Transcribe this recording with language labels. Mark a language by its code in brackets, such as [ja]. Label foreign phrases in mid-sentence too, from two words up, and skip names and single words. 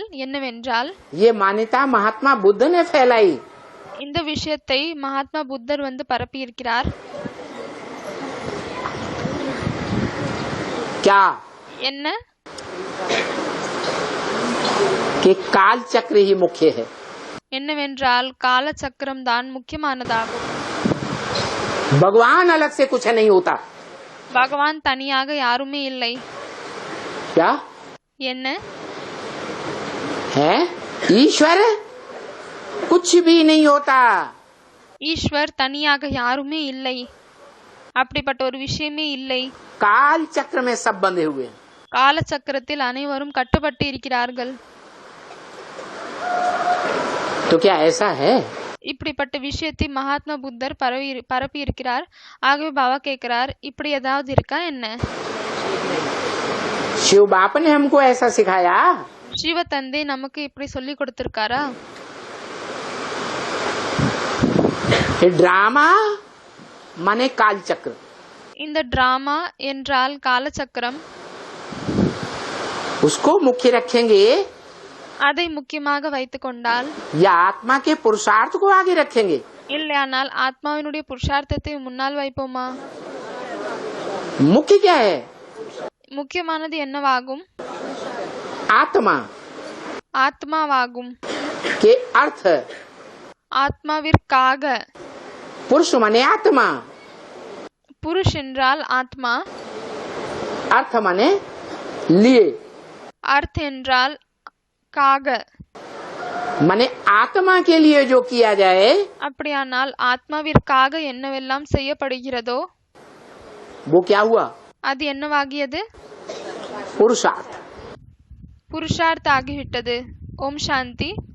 [ta] என்னவென்றால், [hi] ये मान्यता महात्मा बुद्ध ने फैलाई। [ta] இந்த விஷயத்தை மகாத்மா புத்தர் பரப்பி இருக்கிறார். [hi] क्या? [ta] என்ன? [hi] कि काल चक्र ही मुख्य है। [ta] என்னவென்றால் கால சக்கரம் தான் முக்கியமானதாகும். [hi] भगवान अलग से कुछ नहीं होता। [ta] பகவான் தனியாக யாருமே இல்லை. [hi] क्या [ta] என்ன? [hi] है? ईश्वर कुछ भी नहीं होता। [ta] ஈஸ்வர் தனியாக யாருமே இல்லை. அப்படிப்பட்ட ஒரு விஷயமே இல்லை. [hi] काल चक्र में सब बंधे हुए हैं। [ta] கால சக்கரத்தில் அனைவரும் கட்டுப்பட்டு இருக்கிறார்கள். [hi] तो क्या ऐसा है? [ta] இப்படிப்பட்ட விஷயத்தை மகாத்மா புத்தர் பரப்பி இருக்கிறார். ஆகவே பாபா கேட்கிறார், இப்படி ஏதாவது இருக்கா என்ன? [hi] शिव बाप ने हमको ऐसा सिखाया? [ta] சிவ தந்தை நமக்கு இப்படி சொல்லி கொடுத்திருக்காரா? [hi] ड्रामा माने काल चक्र। [ta] இந்த டிராமா என்றால் காலச்சக்கரம். [hi] उसको मुख्य रखेंगे [ta] அதை முக்கியமாக வைத்துக் கொண்டால், [hi] या आत्मा के पुरुषार्थ को आगे रखेंगे? [ta] இல்லையானால் ஆத்மாவினுடைய புருஷார்த்தத்தை முன்னால் வைப்போமா? [hi] मुख्य क्या है? [ta] முக்கியமானது என்னவாகும்? [hi] आत्मा [ta] ஆத்மாவாகும். [hi] के अर्थ [ta] ஆத்மாவிற்காக. [hi] पुरुष माने आत्मा, [ta] புருஷ் என்றால் ஆத்மா, [hi] अर्थ माने लिए, [ta] அர்த் என்றால் காக. [hi] माने आत्मा के लिए जो किया जाए [ta] அப்படியானால் ஆத்மாவிற்காக என்னவெல்லாம் செய்யப்படுகிறதோ [hi] वो क्या हुआ? [ta] அது என்னவாகியது? [hi] पुरुषार्थ। [ta] புருஷார்த்த ஆகிவிட்டது. [hi] ॐ शान्ति.